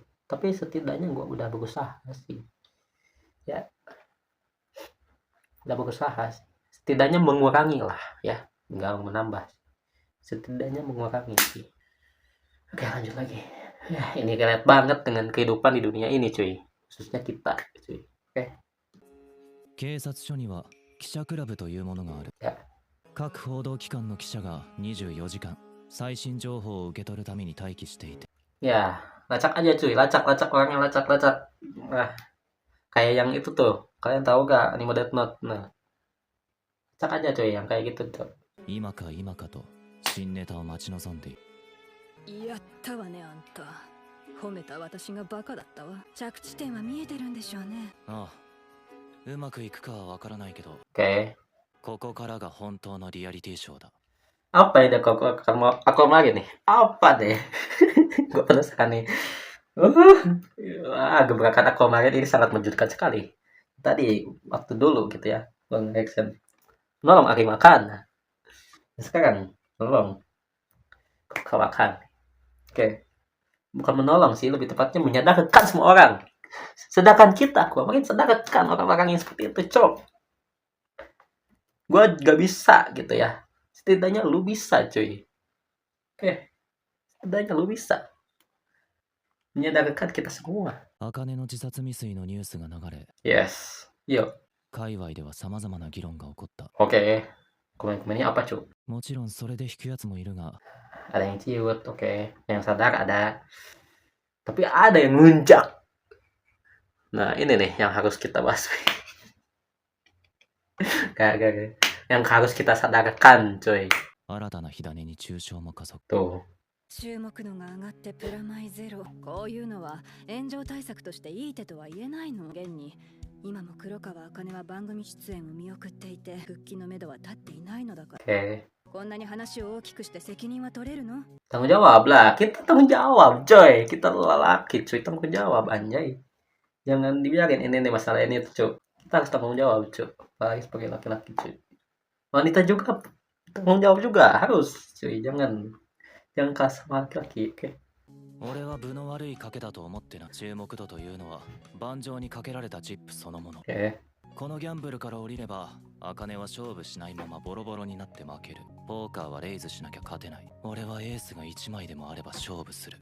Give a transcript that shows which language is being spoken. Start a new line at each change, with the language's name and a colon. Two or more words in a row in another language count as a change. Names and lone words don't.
Indonesian: Tapi setidaknya gue udah berusaha sih ya, udah berusaha sih. Setidaknya mengurangi lah ya, nggak menambah. setidaknya mengurangi sih. Oke, lanjut lagi. Ya, ini relate banget dengan kehidupan di dunia ini, cuy. Khususnya kita, cuy.
Japanese: 警察署には記者クラブというものがある。や各報道機関の記者が24時間最新情報を受け取るために待機していて。
Indonesian: Ya, lacak aja cuy, lacak orangnya lacak. Nah, kayak yang itu tuh, kalian tahu gak anime Death Note? Nah, lacak aja cuy yang kayak gitu tuh.
Japanese: 今か今かと新ネタを待ち望んでいる。やったわねあんた。褒めた私がバカだったわ。着地点は見えてるんでしょうね。ああ、うまくいくかはわからないけど、
Indonesian: Oke,
Japanese: ここからが本当のリアリティショーだ。
Indonesian: apa ya aku mau lagi nih? Apa deh? Gue penasaran nih. Gebrakan aku kemarin ini sangat menjadikan sekali. Tadi waktu dulu gitu ya, Bang Action nolong Ari makan. Nah, sekarang nolong kawakan. Oke, bukan menolong sih, lebih tepatnya menyadarkan semua orang. Sedangkan kita, aku makin sadarkan orang-orang yang seperti itu, cok. Gue gak bisa gitu ya. Setidaknya lu bisa, cuy. Oke, setidaknya lu bisa menyadarkan kita semua.
Japanese: 茜の自殺未遂のニュースが流れ、
Indonesian: Yes, yuk.
Japanese: 界隈では様々な議論が起こった。
Indonesian: Oke, komen-komennya apa, cuy?
Japanese: もちろんそれで引くやつもいるが、
Indonesian: Ada yang ciut, oke. Yang sadar ada. Tapi ada yang ngelunjak. Nah, ini nih yang harus kita bahas. Gak. Yang harus kita sadarkan, cuy.
Japanese: 新たな火種に中傷も加速。
Indonesian: Tuh.
Japanese: 注目度が上がってプラマイゼロ。こういうのは炎上対策としていい手とは言えないの。現に今も黒川茜は番組出演を見送っていて、復帰のめどは立っていないのだから。
Indonesian: Oke.
Japanese: こんなに話を大きくして責任は取れるの？
Indonesian: Tanggung jawab lah. Kita tanggung jawab, coy. Kita lelaki, cuy. Tanggung jawab, anjay. Jangan dibiarin ini nih masalah ini tuh, cuy. Kita harus tanggung jawab, cuy. Apalagi sebagai laki-laki, cuy. Wanita juga tanggung jawab juga harus, cuy. Jangan kalah sama laki-laki, oke?
Japanese: 俺は分の悪い賭けだと思ってな。注目度というのは盤上にかけられたチップそのもの。
Indonesian: Oke.
Japanese: このギャンブルから降りれば、茜は勝負しないままボロボロになって負ける。ポーカーはレイズしなきゃ勝てない。俺はエースが1枚でもあれば勝負する。